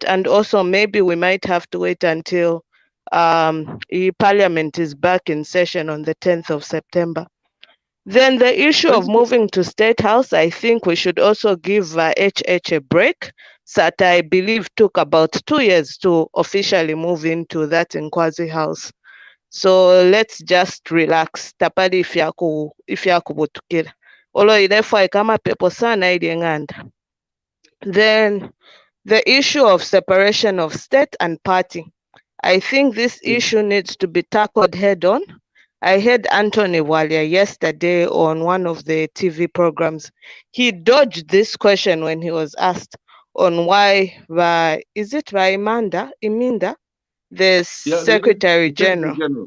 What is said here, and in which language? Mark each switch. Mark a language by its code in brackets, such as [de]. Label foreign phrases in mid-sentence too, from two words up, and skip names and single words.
[en] And also maybe we might have to wait until Parliament is back in session on the 10th of September. Then the issue of moving to State House, I think we should also give HH a break. That I believe took about 2 years to officially move into that Nkwazi House. So let's just relax. [bem] Tapali ifyakubutukira. Olo ilefwa ikama pepo sana ili nganda. [en] Then the issue of separation of state and party. I think this issue needs to be tackled head on. I heard Anthony Walia yesterday on one of the TV programs. He dodged this question when he was asked on why, is it Iminda, the Secretary General?